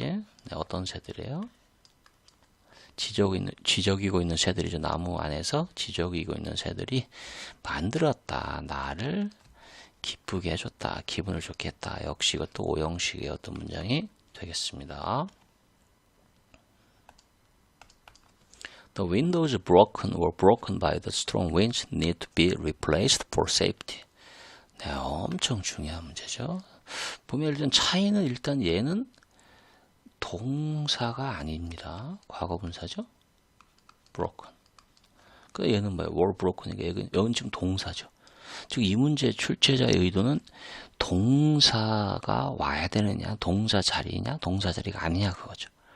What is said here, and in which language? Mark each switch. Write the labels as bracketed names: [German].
[Korean] 네, 어떤 새들이에요? 지저귀고 있는 새들이죠. 나무 안에서 지저귀고 있는 새들이 만들었다. 나를 기쁘게 해줬다. 기분을 좋게 했다. 역시 이것도 오형식의 어떤 문장이 되겠습니다. [English] The windows were broken by the strong winds need to be replaced for safety. [Korean] 네, 엄청 중요한 문제죠. 보면 일단 차이는 일단 얘는 동사가 아닙니다. 과거분사죠. broken. 그 얘는 뭐예요? [English] were broken [Korean] 이니까 여기는 지금 동사죠. 즉 이 문제의 출제자의 의도는 동사가 와야 되느냐, 동사 자리냐, 동사 자리가 아니냐 그거죠.